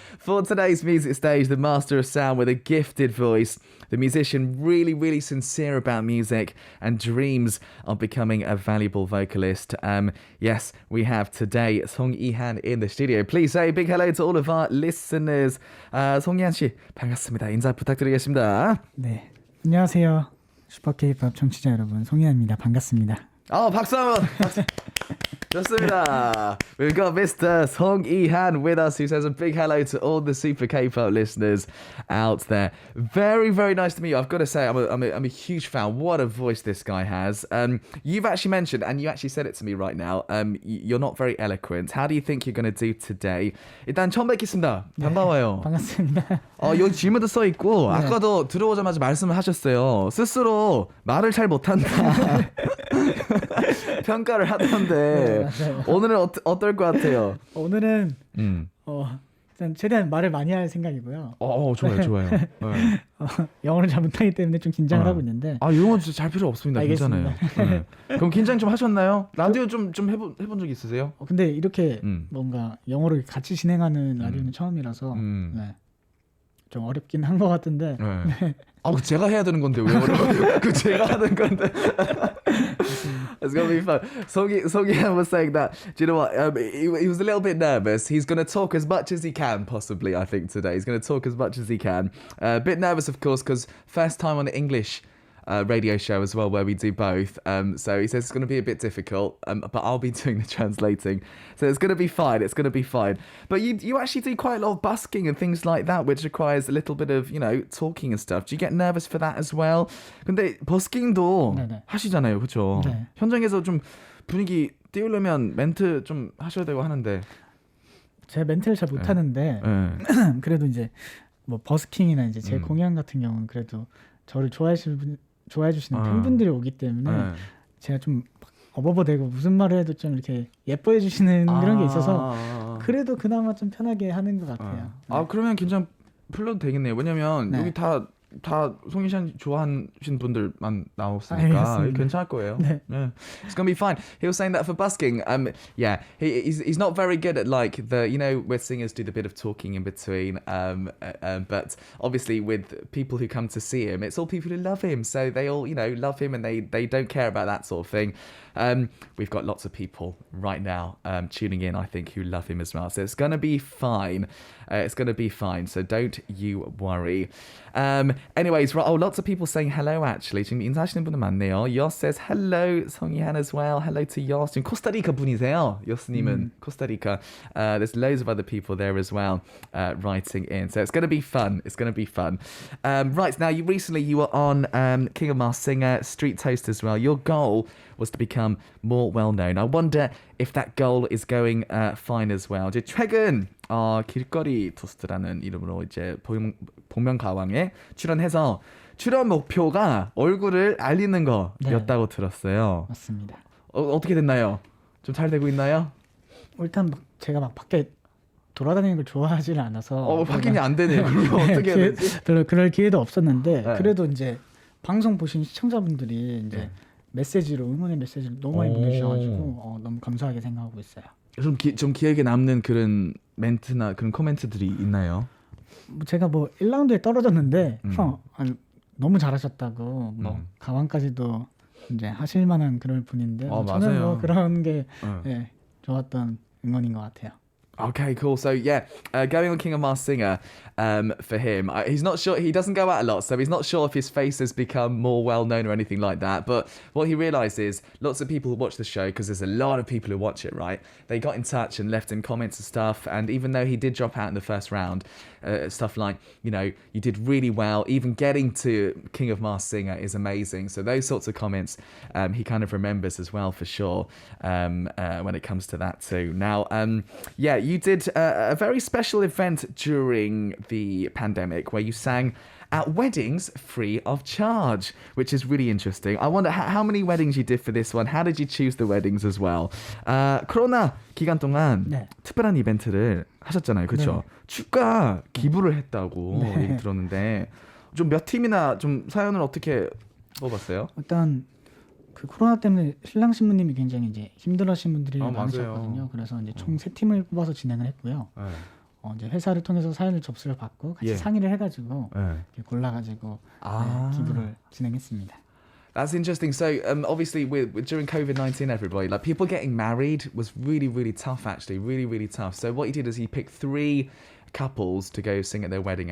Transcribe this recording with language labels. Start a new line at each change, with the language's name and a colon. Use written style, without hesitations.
English: For today's music stage, the master of sound with a gifted voice, the musician really sincere about music and dreams of becoming a valuable vocalist. Yes, we have today 송이한 in the studio. Please say a big hello to all of our listeners.
Korean: 송이한 씨, 반갑습니다. 인사 부탁드리겠습니다. 네, 안녕하세요. 슈퍼케이팝 청취자 여러분, 송이한입니다. 반갑습니다. 박수 한번. 좋습니다.
English: We've got Mr. 송이한 with us, who says a big hello to all the Super K-pop listeners out there. Very nice to meet you. I've got to say, I'm a huge fan. What a voice this guy has. You've actually mentioned, and you actually said it to me right now, you're not very eloquent. How do you think you're going to do today?
Korean: 일단 처음 뵙겠습니다. 반가워요. 반갑습니다. 여기 질문도 써 있고, 아까도 들어오자마자 말씀을 하셨어요. 스스로 말을 잘 못한다. 평가를 하던데 오늘은 어떨 것 같아요? 오늘은 일단 최대한 말을 많이 할 생각이고요. 좋아요. 네. 영어를 잘 못하기 때문에 좀 긴장을 하고 있는데. 영어 진짜 잘 필요 없습니다. 알겠습니다. 괜찮아요. 네. 그럼 긴장 좀 하셨나요? 라디오 좀 해본 적 있으세요? 근데 이렇게 뭔가 영어를 같이 진행하는 라디오는 처음이라서 네. 좀 어렵긴 한 것 같은데. 네. 제가 해야 되는 건데 왜 어려워요? 그 제가 하는 건데.
English: It's gonna be fun. Songyhan was saying that, do you know what? He was a little bit nervous. He's gonna talk as much as he can, possibly, I think, today. He's gonna talk as much as he can. A bit nervous, of course, because first time on an English radio show as well, where we do both. So he says it's going to be a bit difficult, but I'll be doing the translating. So it's going to be fine. But you actually do quite a lot of busking and things like that, which requires a little bit of, talking and stuff. Do you get nervous for that as well?
Korean: 근데 버스킹도 하시잖아요, 그렇죠? 네. 현장에서 좀 분위기 띄우려면 멘트 좀 하셔야 되고 하는데. 제가 멘트를 잘 못하는데 그래도 이제 뭐 버스킹이나 이제 제 공연 같은 경우는 그래도 저를 좋아해 주시는 팬분들이 오기 때문에 제가 좀 어버버대고 무슨 말을 해도 좀 이렇게 예뻐해 주시는 그런 게 있어서 그래도 그나마 좀 편하게 하는 것 같아요. 그러면 긴장 풀려도 되겠네요. 왜냐면 여기 다 송이한 좋아하시는 분들만 나왔으니까 괜찮을 거예요. 네.
English: Yeah. It's gonna be fine. He was saying that for busking. He's not very good at like where singers do the bit of talking in between. But obviously with people who come to see him, it's all people who love him. So they all love him and they don't care about that sort of thing. We've got lots of people right now tuning in, I think, who love him as well. So it's gonna be fine. So don't you worry. Anyways, lots of people saying hello actually.
Korean: 지금 인사하시는 분들 많네요.
English: Yos says hello, 송이한 as well. Hello to Yos.
Korean: 지금 코스타리카 분이세요. Yos님은 코스타리카.
English: There's loads of other people there as well writing in. So it's going to be fun. Right, now you were on King of Masked Singer, Street Toast as well. Your goal was to become more well-known. I wonder if that goal is going fine as well.
Korean: 이제 최근 길거리 토스트라는 이름으로 이제 복면가왕에 출연해서 출연 목표가 얼굴을 알리는 거였다고 들었어요. 맞습니다. 어떻게 됐나요? 좀 잘 되고 있나요? 일단 제가 막 밖에 돌아다니는 걸 좋아하지는 않아서 확인이 안 되네요. 어떻게 해야 되지? 별로 그럴 기회도 없었는데 그래도 이제 방송 보신 시청자분들이 이제 응원의 메시지를 너무 많이 보내주셔가지고 너무 감사하게 생각하고 있어요. 좀 기억에 남는 그런 멘트나 그런 코멘트들이 있나요? 제가 1라운드에 떨어졌는데 너무 잘하셨다고 가왕까지도 이제 하실 만한 그런 분인데 저는 그런 게 좋았던 응원인 것 같아요.
English: Okay, cool. So going on King of Masked Singer, for him, he's not sure. He doesn't go out a lot, so he's not sure if his face has become more well known or anything like that. But what he realised is lots of people who watch the show, because there's a lot of people who watch it, right? They got in touch and left him comments and stuff. And even though he did drop out in the first round, stuff like you did really well. Even getting to King of Masked Singer is amazing. So those sorts of comments, he kind of remembers as well for sure. When it comes to that too. Now, you did a very special event during the pandemic where you sang at weddings free of charge, which is really interesting. I wonder how many weddings you did for this one. How did you choose the weddings as well?
Korean: 코로나 기간 동안 네. 특별한 이벤트를 하셨잖아요. 그렇죠? 네. 축가 기부를 했다고 네. 얘기 들었는데 좀 몇 팀이나 좀 사연을 어떻게 뽑았어요? 일단 그 코로나 때문에 신랑 신부님이 굉장히 이제 힘들어하신 분들이 많으셨거든요. 맞아요. 그래서 이제 총 3팀을 뽑아서 진행을 했고요. 네. 이제 회사를 통해서 사연을 접수를 받고 같이 예. 상의를 해가지고 네. 이렇게 골라가지고 기부를 진행했습니다.
English: That's interesting. So, obviously, during COVID-19, everybody, like people getting married was really, really tough. Actually, really, really tough. So, what he did is he picked 3 couples to go sing at their wedding.